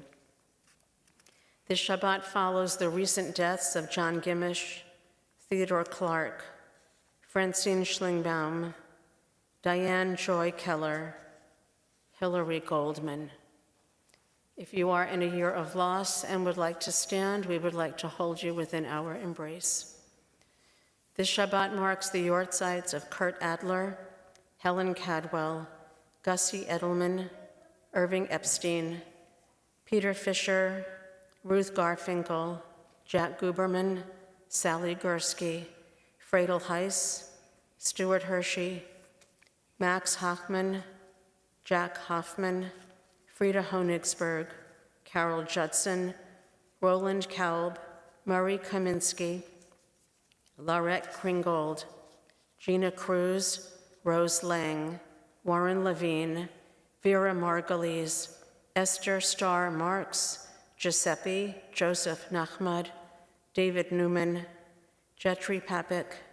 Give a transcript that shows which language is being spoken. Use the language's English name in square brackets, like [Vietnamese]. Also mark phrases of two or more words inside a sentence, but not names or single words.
[English] This Shabbat follows the recent deaths of John Gimish, Theodore Clark, Francine Schlingbaum, Diane Joy Keller, Hillary Goldman. If you are in a year of loss and would like to stand, we would like to hold you within our embrace. This Shabbat marks the yortzites of Kurt Adler, Helen Cadwell, Gussie Edelman, Irving Epstein, Peter Fisher, Ruth Garfinkel, Jack Guberman, Sally Gursky, Fradel Heiss, Stuart Hershey, Max Hochman, Jack Hoffman, Frida Honigsberg, Carol Judson, Roland Kaub, Murray Kaminsky, Laurette Kringold, Gina Cruz, Rose Lang, Warren Levine, Vera Margulies, Esther Starr Marks, Giuseppe Joseph Nachmad, David Newman, Jerry Papik,